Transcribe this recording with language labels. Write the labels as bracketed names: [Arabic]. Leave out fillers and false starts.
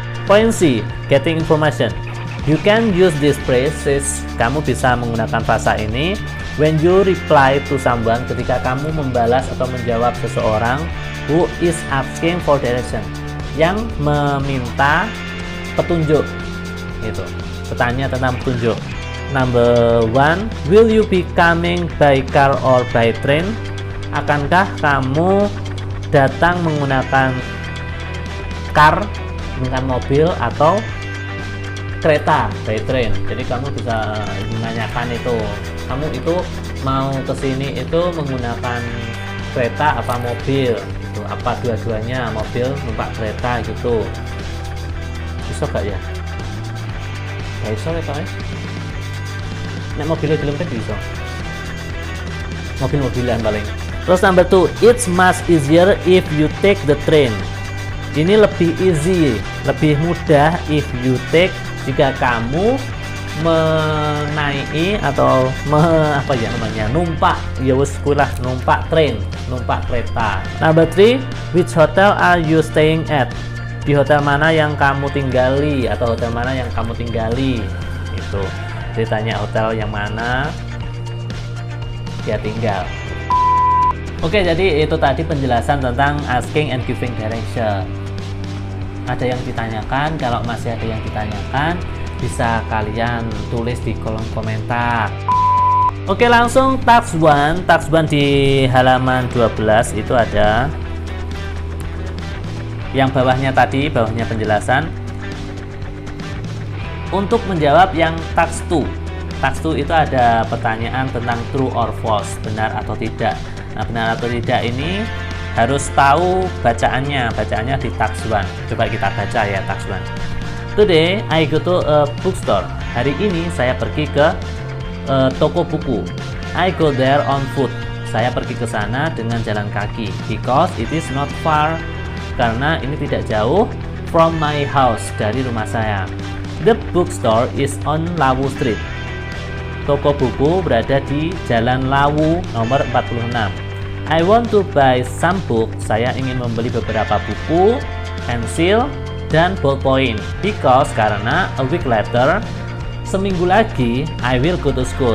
[English] Point C, getting information. You can use these phrases, [Indonesian] kamu bisa menggunakan frasa ini [English] when you reply to someone, [Indonesian] ketika kamu membalas atau menjawab seseorang [English] who is asking for direction, [Indonesian] yang meminta petunjuk gitu, bertanya tentang petunjuk. [English] Number 1, will you be coming by car or by train? [Indonesian] Akankah kamu datang menggunakan car, menggunakan mobil, atau kereta, [English] by train? [Indonesian] Jadi kamu bisa menanyakan itu, kamu itu mau kesini itu menggunakan kereta apa mobil gitu, apa dua-duanya, mobil numpak kereta gitu. Bisa gak ya? Gak bisa ya kan? Nek mobilnya belum kan bisa, mobil-mobilan paling. [English] Terus number 2, it's much easier if you take the train. [Indonesian] Ini lebih easy, lebih mudah [English] if you take, [Indonesian] jika kamu menaiki atau numpak, [Javanese] ya wis kulah, [Indonesian] numpak train, numpak kereta. [English] Number 3, which hotel are you staying at? [Indonesian] Di hotel mana yang kamu tinggali, atau hotel mana yang kamu tinggali itu. Ditanya hotel yang mana dia tinggal. Oke, jadi itu tadi penjelasan tentang [English] asking and giving direction. [Indonesian] Ada yang ditanyakan? Kalau masih ada yang ditanyakan, bisa kalian tulis di kolom komentar. Oke, langsung task 1. Task 1 di halaman 12 itu ada yang bawahnya tadi, bawahnya penjelasan. Untuk menjawab yang task 2. Task 2 itu ada pertanyaan tentang [English] true or false, [Indonesian] benar atau tidak. Nah, benar atau tidak ini harus tahu bacaannya di task 1. Coba kita baca ya task 1. [English] Today I go to a bookstore. [Indonesian] Hari ini saya pergi ke toko buku. [English] I go there on foot. [Indonesian] Saya pergi ke sana dengan jalan kaki. [English] Because it is not far. [Indonesian] Karena ini tidak jauh [English] from my house, [Indonesian] dari rumah saya. [English] The bookstore is on Lawu Street. [Indonesian] Toko buku berada di Jalan Lawu nomor 46. [English] I want to buy some book. [Indonesian] Saya ingin membeli beberapa buku, pensil, dan ballpoint. [English] Because, karena a week later, [Indonesian] seminggu lagi, [English] I will go to school.